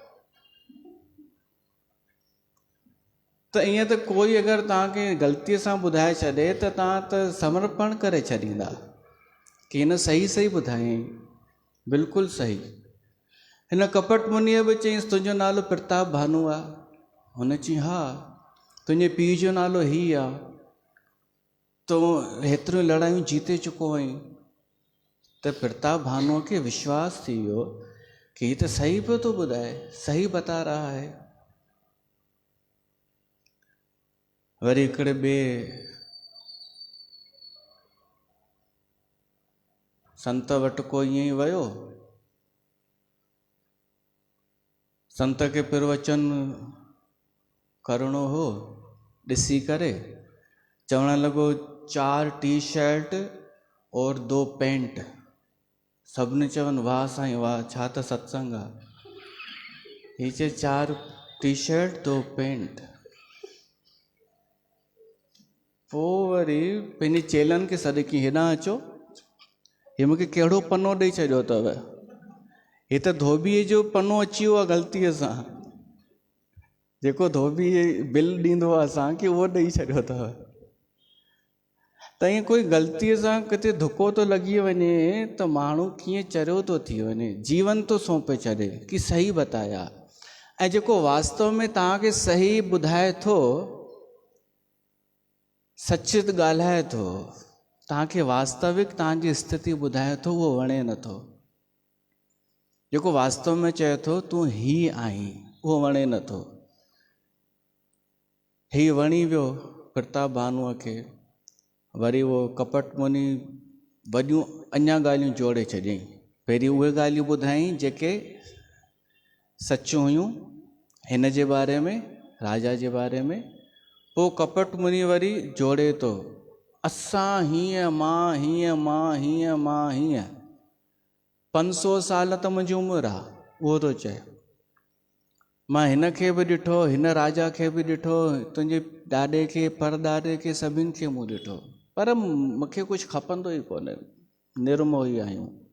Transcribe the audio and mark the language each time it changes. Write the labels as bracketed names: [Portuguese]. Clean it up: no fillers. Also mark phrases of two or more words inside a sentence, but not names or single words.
[Sindhi] त ईअं त कोई अगरि तव्हांखे ग़लतीअ सां ॿुधाए छॾे त तव्हां त समर्पण करे छॾींदा कि हिन सही ॿुधायईं, बिल्कुलु सही। हिन कपट मुनीअ बि चयईंसि तुंहिंजो नालो प्रताप भानु आहे? हुन चई हा। तुंहिंजे पीउ जो नालो ही आहे? तूं हेतिरियूं लड़ायूं जीते चुको आहीं। त प्रताप भानुअ खे विश्वास थी वियो कि हीअ त सही पियो थो ॿुधाए, [Hindi] सही बता रहा है। [Sindhi] वरी हिकिड़े ॿिए संत वटि को ईअं ई वियो, संत खे प्रवचन करिणो हो, ॾिसी करे चवण लॻो [Hindi] 4 टी-शर्ट और 2 पैंट। [Sindhi] सभिनी चवनि वाह साईं वाह, छा त सत्संग आहे। हीअ चए 4 टी-शर्ट 2 पैंट। पोइ वरी पंहिंजे चेलनि खे सॾ कई, हेॾां अचो, हीअ मूंखे कहिड़ो पनो ॾेई छॾियो अथव? हीअ त धोबीअ जो पनो अची वियो आहे ग़लतीअ सां, जेको धोबी बिल ॾींदो आहे असांखे उहो ॾेई छॾियो अथव। त ईअं कोई ग़लतीअ सां किथे धुको थो लॻी वञे त माण्हू कीअं चरियो थो थी वञे, जीवन थो सौंपे छॾे कि [Hindi] सही बताया। [Sindhi] ऐं जेको वास्तव में तव्हांखे सही ॿुधाए थो, सच ॻाल्हाए थो, तव्हांखे वास्तविक तव्हांजी स्थिति ॿुधाए थो, उहो वणे नथो। जेको वास्तव में चए थो तूं ही आहीं, उहो वणे नथो। ही वणी वियो प्रताप भानुअ खे। वरी उहो कपट मुनी वॾियूं अञा ॻाल्हियूं जोड़े छॾियईं। पहिरीं उहे ॻाल्हियूं ॿुधाईं जेके सचियूं हुयूं हिन जे बारे में, राजा जे बारे में। पोइ कपट मुनी वरी जोड़े थो, असां हीअं, मां हीअं, मां हीअं, मां हीअं। 500 साल त मुंहिंजी उमिरि आहे, उहो थो चए। मां हिन खे बि ॾिठो, हिन राजा खे बि ॾिठो, तुंहिंजे ॾाॾे खे, परॾाॾे खे, सभिनि खे मूं ॾिठो, पर मूंखे कुझु खपंदो ई कोन्हे, निर्मोही आहियूं।